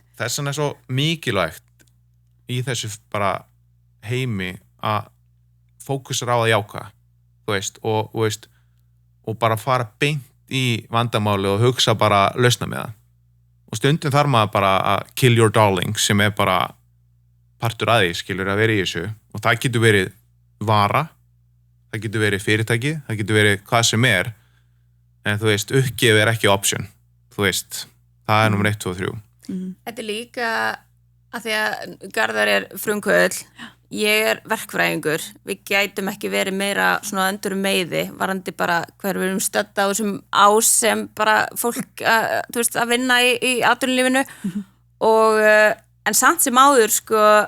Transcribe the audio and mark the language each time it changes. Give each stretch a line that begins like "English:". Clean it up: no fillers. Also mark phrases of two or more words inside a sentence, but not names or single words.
Icelandic: Þess vegna er svo mikilvægt í þessu bara heimi að fókusera á að jáka og bara fara beint í vandamáli og hugsa bara lausna með það og stundum þarf maður bara að
English: kill your darling
Icelandic: sem er bara partur að því, skilur að vera í þessu og það getur verið vara, það getur verið fyrirtæki, það getur verið hvað sem en þú veist, uppgjöf ekki option, þú veist, það nummer 1, 2 og 3. Þetta líka að því að Garðar frumkvöðull, ég verkfræðingur, við gætum ekki verið meira svona öndur meiði, varandi bara hver við erum stödd á þessum ás sem bara fólk þú veist, að vinna í atvinnulífinu og en samt sem áður sko